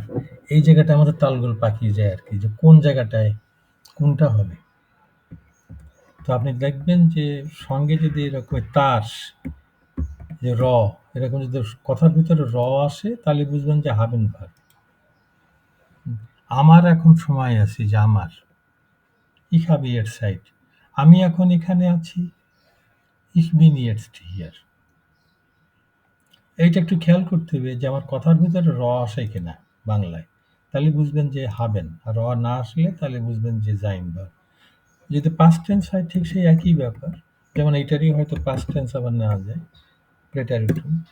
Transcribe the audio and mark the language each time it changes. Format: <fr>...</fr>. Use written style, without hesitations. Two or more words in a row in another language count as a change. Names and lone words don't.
<bn>এই জায়গাটা আমাদের তালগোল পাকিয়ে যায় আর কি, যে কোন জায়গাটায় কোনটা হবে। তো আপনি দেখবেন যে সঙ্গে যদি এরকম তার যে র, এরকম যদি কথার ভিতরে র আসে তাহলে বুঝবেন যে</bn> <de>haben war.</de> <bn>আমার এখন সময় আছে, যে আমার</bn> <de>ich habe jetzt Zeit,</de> <bn>আমি এখন এখানে আছি,</bn> <de>ich bin jetzt hier।</de> <bn>এইটা একটু খেয়াল করতে হবে যে আমার কথার ভিতরে র আসে কিনা বাংলায়, তাহলে বুঝবেন যে হাবেন। আর র না আসলে তাহলে বুঝবেন যে</bn> <de>sein war.</de> <bn>যদি</bn> <en>past tense</en> <bn>হয় ঠিক সেই একই ব্যাপার, যেমন এইটারই হয়তো পাস্ট টেন্স আবার নেওয়া যায়, প্রেটারিটুম।</bn>